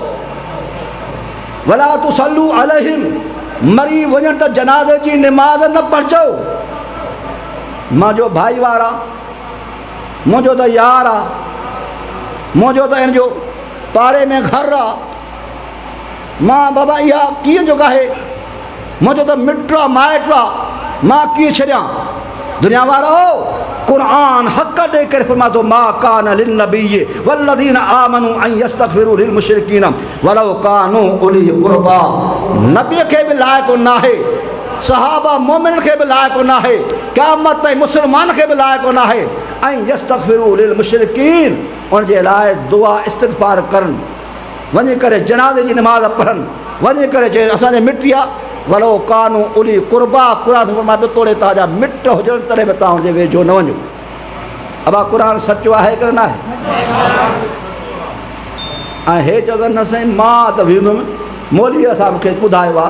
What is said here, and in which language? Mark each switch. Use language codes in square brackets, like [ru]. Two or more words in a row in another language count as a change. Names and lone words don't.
[ar] ولا تصلوا عليهم [sd] मरी वञनि त जनाज़े जी निमाज़ न पढ़जो मुंहिंजो भाई वारा मुंहिंजो त यार आहे मुंहिंजो त हिन जो पाड़े में घर आहे मां बाबा इहा कीअं जो आहे मुंहिंजो त मिट आहे माइट आहे मां कीअं छॾियां दुनिया वारो कुरान हक़ दे कर फरमा दो [ar] ما كان للنبي والذين آمنوا أن يستغفروا للمشركين ولو كانوا أولي قربى. [ur] نبی کے بھی لائق نا ہے، صحابہ مومن کے بھی لائق نا ہے، قیامت تائیں مسلمان کے بھی لائق نا ہے [ar] أن يستغفروا للمشركين, [sd] उन जे लाइ दुआ इस्तिग़फ़ार करन, वञी करे जनाज़े जी नमाज़ पढ़न, वञी करे जे असांजे मिटिया [ar] ولو كانوا أولي قربى. [sd] कुरान फरमा पियो तोड़े तव्हांजा मिट हुजनि तॾहिं बि तव्हां हुनजे वेझो न वञो। अबा कुरान सचो आहे की न आहे? ऐं हे चवंदा न साईं मां त वेंदुमि, मौलवी असां मूंखे ॿुधायो आहे।